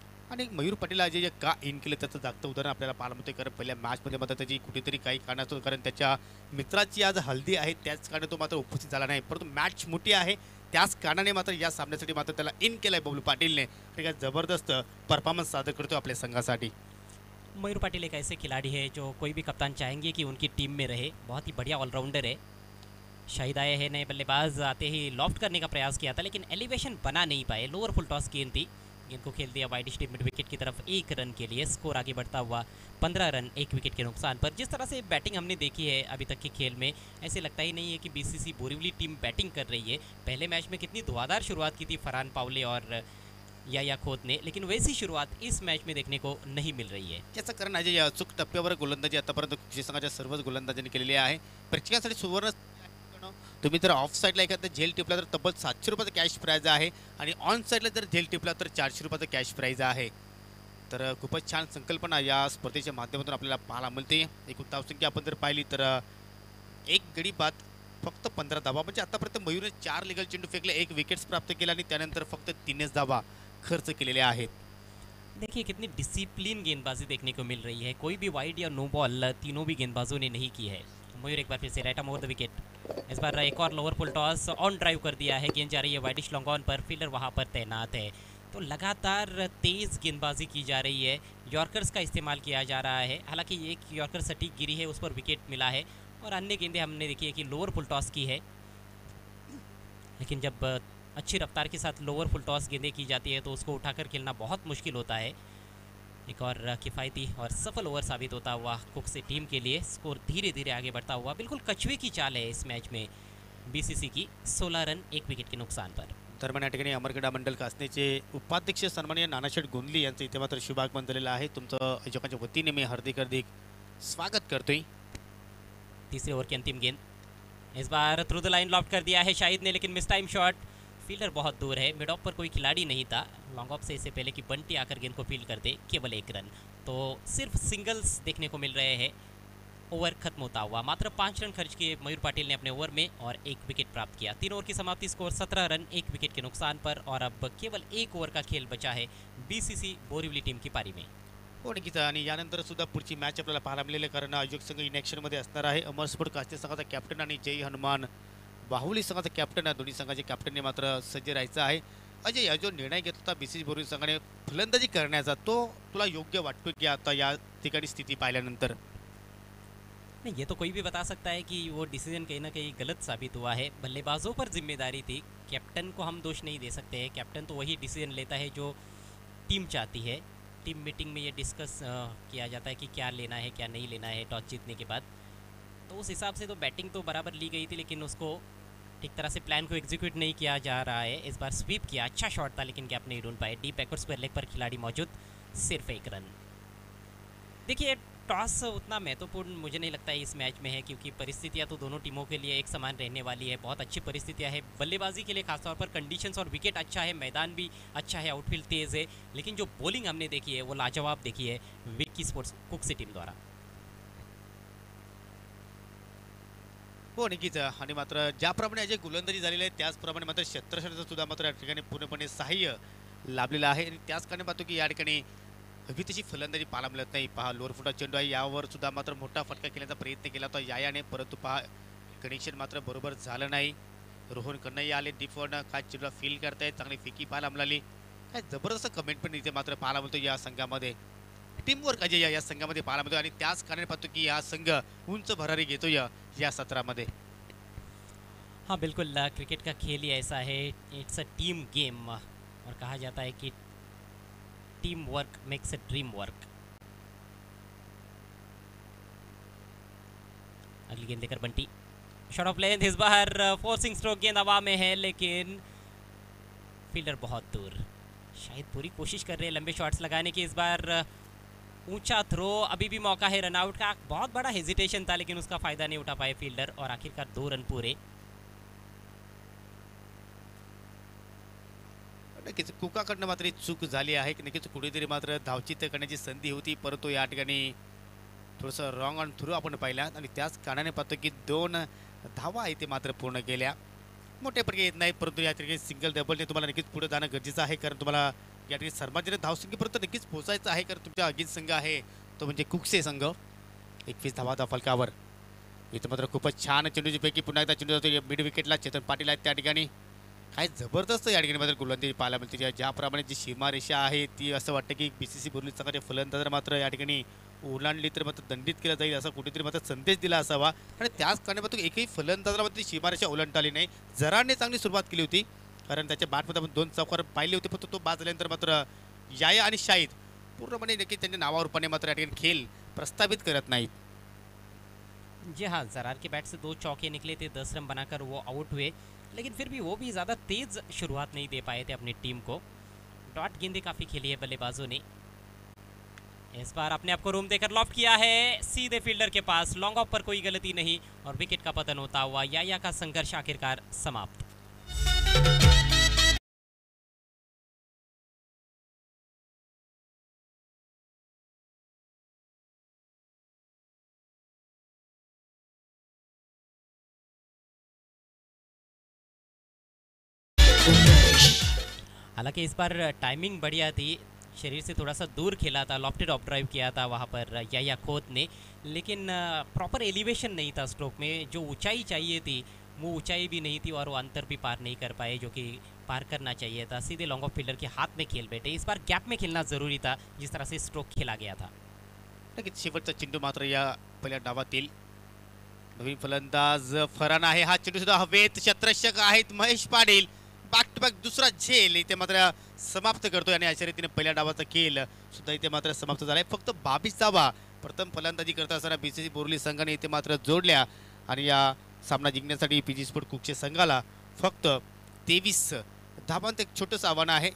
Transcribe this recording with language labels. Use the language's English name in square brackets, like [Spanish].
[Marathi] आणि मयूर पाटील जे का इन केलं त्याचं जागतं उदाहरण आपल्याला पाहायला मिळते, कारण पहिल्या मॅचमध्ये मात्र त्याची कुठेतरी काही कारणास्तव, कारण त्याच्या मित्राची आज हल्दी आहे त्याच कारणाने तो मात्र उपस्थित झाला नाही, परंतु मॅच मोठी आहे त्याच कारणाने मात्र या सामन्यासाठी मात्र त्याला इन केलं आहे बबलू पाटीलने. ठीक आहे, जबरदस्त परफॉर्मन्स सादर करतो आपल्या संघासाठी. [Hindi] मयूर पाटिल एक ऐसे खिलाड़ी है जो कोई भी कप्तान चाहेंगे कि उनकी टीम में रहे. बहुत ही बढ़िया ऑलराउंडर है. शाहिद आए हैं नए बल्लेबाज, आते ही लॉफ्ट करने का प्रयास किया था, लेकिन एलिवेशन बना नहीं पाए. लोअर फुल टॉस गेंद थी, गेंद को खेल दिया वाइड स्टीप मिड विकेट की तरफ 1 रन के लिए. स्कोर आगे बढ़ता हुआ 15 रन 1 विकेट के नुकसान पर. जिस तरह से बैटिंग हमने देखी है अभी तक के खेल में, ऐसे लगता ही नहीं है कि BCC बोरिवली टीम बैटिंग कर रही है. पहले मैच में कितनी धुआंधार शुरुआत की थी फरहान पावले और या खोत ने, लेकिन वैसी शुरुआत इस मैच में देखने को नहीं मिल रही है. [Marathi] याचं कारण अजय अचूक टप्प्यावर गोलंदाजी आतापर्यंत कृषी संघाच्या सर्वच गोलंदाजांनी केलेली आहे. प्रेक्षकांसाठी सुवर्ण, तुम्ही जर ऑफ साईडला एखादा झेल टिपला तर तब्बल 700 रुपयाचा कॅश प्राईज आहे, आणि ऑन साईडला जर झेल टिपला तर 400 रुपयाचा कॅश प्राईज आहे. तर खूपच छान संकल्पना या स्पर्धेच्या माध्यमातून आपल्याला पाहायला मिळते. एकूण धावसंख्या आपण जर पाहिली तर एक गडी बाद फक्त 15 धावा, म्हणजे आतापर्यंत मयूरने 4 लीगल चेंडू फेकले, 1 विकेट्स प्राप्त केला आणि त्यानंतर फक्त 3च धावा. खर्च केलेले आहेत. [Hindi] देखिए कितनी डिसिप्लिन गेंदबाजी देखने को मिल रही है, कोई भी वाइड या नो बॉल तीनों भी गेंदबाजों ने नहीं की है। मयूर एक बार फिर से right arm over the wicket. इस बार एक और lower full toss on drive कर दिया है, गेंद जा रही है वाइडिश लॉन्ग ऑन पर, फील्डर वहां पर तैनात है। तो लगातार तेज गेंदबाजी की जा रही है, यॉर्कर्स का इस्तेमाल किया जा रहा है। हालांकि एक यॉर्कर सटीक गिरी है, उस पर विकेट मिला है, और अन्य गेंदें हमने देखी है कि लोअर फुल टॉस की है। लेकिन जब अच्छी रफ्तार के साथ लोअर फुल टॉस गेंदें की जाती है तो उसको उठाकर खेलना बहुत मुश्किल होता है। एक और किफ़ायती और सफल ओवर साबित होता हुआ कुक से टीम के लिए, स्कोर धीरे धीरे आगे बढ़ता हुआ। बिल्कुल कछुए की चाल है इस मैच में बीसीसी की, 16 रन 1 विकेट के नुकसान पर। [Marathi] दरम्यान या ठिकाणी अमरगडा मंडल कासनेचे उपाध्यक्ष सन्माननीय नानाशेठ गोंदली यांचं इथे मात्र शुभागमन झालेलं आहे. तुमचं आयोजकांच्या वतीने मी हार्दिक स्वागत करतोय. [Hindi] तीसरे ओवर की अंतिम गेंद, इस बार थ्रू द लाइन लॉफ्ट कर दिया है शाहिद ने, लेकिन मिस टाइम शॉट, फील्डर बहुत दूर है, मिड ऑफ पर कोई खिलाड़ी नहीं था। लॉन्ग ऑफ से इससे पहले कि बंटी आकर गेंद को फील्ड कर दे, केवल 1 रन। तो सिर्फ सिंगल्स देखने को मिल रहे हैं। ओवर खत्म होता हुआ मात्र 5 रन खर्च किए मयूर पाटिल ने अपने ओवर में और 1 विकेट प्राप्त किया। 3 ओवर की समाप्ति, स्कोर 17 रन 1 विकेट के नुकसान पर, और अब केवल 1 ओवर का खेल बचा है बीसीसी बोरिवली टीम की पारी में. [Marathi] हो नक्कीच. आणि यानंतर सुद्धा पुढची मॅच आपल्याला पाहायला मिळेल, कारण आयोजक संघ इन ॲक्शनमध्ये असणार आहे. अमर स्पोर्ट कास्ते संघाचा कॅप्टन आणि जय हनुमान बाहुली संघाचा कॅप्टन, या दोन्ही संघाचे कॅप्टनने मात्र सज्ज राहायचं आहे. अजय, या जो निर्णय घेतला होता बीसीसी बोरिवली संघाने फलंदाजी करण्याचा, तो तुला योग्य वाटतो की आता या ठिकाणी स्थिती पाहिल्यानंतर? [Hindi] नहीं, ये तो कोई भी बता सकता है कि वो डिसीजन कहीं ना कहीं गलत साबित हुआ है। बल्लेबाजों पर जिम्मेदारी थी, कैप्टन को हम दोष नहीं दे सकते हैं। कैप्टन तो वही डिसीजन लेता है जो टीम चाहती है। टीम मीटिंग में ये डिस्कस किया जाता है कि क्या लेना है क्या नहीं लेना है टॉस जीतने के बाद। तो उस हिसाब से तो बैटिंग तो बराबर ली गई थी, लेकिन उसको ठीक तरह से प्लान को एग्जीक्यूट नहीं किया जा रहा है। इस बार स्वीप किया, अच्छा शॉट था, लेकिन गैप नहीं ढूंढ पाए। डीप बैकवर्ड स्क्वायर लेग पर खिलाड़ी मौजूद, सिर्फ 1 रन। देखिए, टॉस उतना महत्वपूर्ण मुझे नहीं लगता है इस मैच में है, क्योंकि परिस्थितियां तो दोनों टीमों के लिए एक समान रहने वाली है। बहुत अच्छी परिस्थितियां है बल्लेबाजी के लिए, खासतौर पर कंडीशंस और विकेट अच्छा है, मैदान भी अच्छा है, आउटफील्ड तेज़ है। लेकिन जो बॉलिंग हमने देखी है वो लाजवाब देखी है विक्की स्पोर्ट्स कुक्सी टीम द्वारा। [Marathi] हो नक्कीच. आणि मात्र ज्याप्रमाणे अजय गोलंदाजी झालेली आहे त्याचप्रमाणे मात्र क्षेत्ररक्षणाचं सुद्धा मात्र या ठिकाणी पूर्णपणे सहाय्य लाभलेलं आहे. आणि त्याच कारणे पाहतो की या ठिकाणी हवी तशी फलंदाजी पाहायला मिळत नाही. पहा, लोअर फुटा चेंडू आहे, यावर सुद्धा मात्र मोठा फटका खेळण्याचा प्रयत्न केला होता यायाने, परंतु पहा कनेक्शन मात्र बरोबर झालं नाही. रोहन कन्हैया आले डीपवरनं, काय चेंडूला फील करतायत, चांगली फेकी पाहायला मिळाली. काय जबरदस्त कमेंट पण इथे मात्र पाहायला मिळतो या संघामध्ये. टीमवर्क अजय या संघामध्ये पाहायला मिळतो, आणि त्याच कारणे पाहतो की हा संघ उंच भरारी घेतो या सत्रामध्ये. [Hindi] हाँ बिल्कुल, क्रिकेट का खेल ही ऐसा है, [English] it's a team game, [Hindi] और कहा जाता है कि [English] Team work makes a dream work. [Hindi] अगली गेंद लेकर बंटी, शॉट ऑफ लेंथ, इस बार फोर्सिंग स्ट्रोक, गेंद हवा में है लेकिन फील्डर बहुत दूर। शायद पूरी कोशिश कर रहे हैं लंबे शॉट्स लगाने की। इस बार ऊंचा थ्रो, अभी भी मौका है रनआउट का। बहुत बड़ा हेजिटेशन था, लेकिन उसका फायदा नहीं उठा पाए फील्डर, और आखिरकार 2 रन पूरे। [Marathi] नक्कीच कुकाकडनं मात्र ही चूक झाली आहे की नक्कीच कुठेतरी मात्र धावचित्त करण्याची संधी होती, परंतु या ठिकाणी थोडंसं रॉंग ऑन थ्रू आपण पाहिला, आणि त्याच कारणाने पाहतो की 2 धावा आहे ते मात्र पूर्ण केल्या. मोठे पडके येत नाही, परंतु या ठिकाणी सिंगल डबलने तुम्हाला नक्कीच पुढे जाणं गरजेचं आहे, कारण तुम्हाला या ठिकाणी सर्वाधिक धावसंख्येपर्यंत नक्कीच पोहोचायचं आहे, कारण तुमच्या अगीन संघ आहे तो म्हणजे कुकसे संघ. 21 धावा फलकावर. इथं मात्र खूपच छान चेंडूची पैकी पुन्हा एकदा चेंडू जातो मिड विकेटला. चेतन पाटील आहेत त्या ठिकाणी. काय जबरदस्त या ठिकाणी मात्र गोलंदाजी पाहायला मिळते. ज्याप्रमाणे जी सीमारेषा आहे ती असं वाटतं की बीसीसी बोरिवली संघाचे फलंदाज मात्र या ठिकाणी ओलांडली तर मात्र दंडित केलं जाईल, असा कुठेतरी मात्र संदेश दिला असावा. आणि त्याच कारणे मात्र एकही फलंदाजाला मात्र सीमारेषा ओलांडली नाही. जराने चांगली सुरुवात केली होती, कारण त्याच्या बॅटमध्ये आपण 2 चौकार पाहिले होते, फक्त तो बाद झाल्यानंतर मात्र याया आणि शाहिद पूर्णपणे नक्की त्यांच्या नावारूपाने मात्र या ठिकाणी खेळ प्रस्तावित करत नाहीत. [Hindi] जी हाँ, जरार के बैट से 2 चौके निकले थे, 10 रन बनाकर वो आउट हुए, लेकिन फिर भी वो भी ज़्यादा तेज़ शुरुआत नहीं दे पाए थे अपनी टीम को। डॉट गेंदें काफ़ी खेली है बल्लेबाजों ने। इस बार अपने आप को रूम देकर लॉफ्ट किया है सीधे फील्डर के पास, लॉन्ग ऑफ पर कोई गलती नहीं, और विकेट का पतन होता हुआ याया का संघर्ष आखिरकार समाप्त। हालांकि इस बार टाइमिंग बढ़िया थी, शरीर से थोड़ा सा दूर खेला था, लॉफ्टेड ऑफ ड्राइव किया था वहाँ पर या खोत ने, लेकिन प्रॉपर एलिवेशन नहीं था स्ट्रोक में। जो ऊंचाई चाहिए थी वो ऊंचाई भी नहीं थी और वो अंतर भी पार नहीं कर पाए जो कि पार करना चाहिए था। सीधे लॉन्ग ऑफ फील्डर के हाथ में खेल बैठे। इस बार गैप में खेलना ज़रूरी था जिस तरह से स्ट्रोक खेला गया था। [Marathi] नक्कीच शेवटचा चेंडू मात्र या पहिल्या डावातील नवीन फलंदाज फरान आहे. हा चेंडू सुद्धा हवेत, क्षेत्ररक्षक आहेत Mahesh Patil. Back to back दुसरा झेल इथे मात्र समाप्त करतोय आणि अशा रीतीने पहिल्या डावाचा खेळ सुद्धा इथे मात्र समाप्त झालाय. फक्त 22 धावा प्रथम फलंदाजी करत असताना बीसीसी बोरली संघाने इथे मात्र जोडल्या आणि या सामना जिंकण्यासाठी पीजी स्पोर्ट कुकच्या संघाला फक्त 23 धावांत एक छोटंसं आव्हान आहे.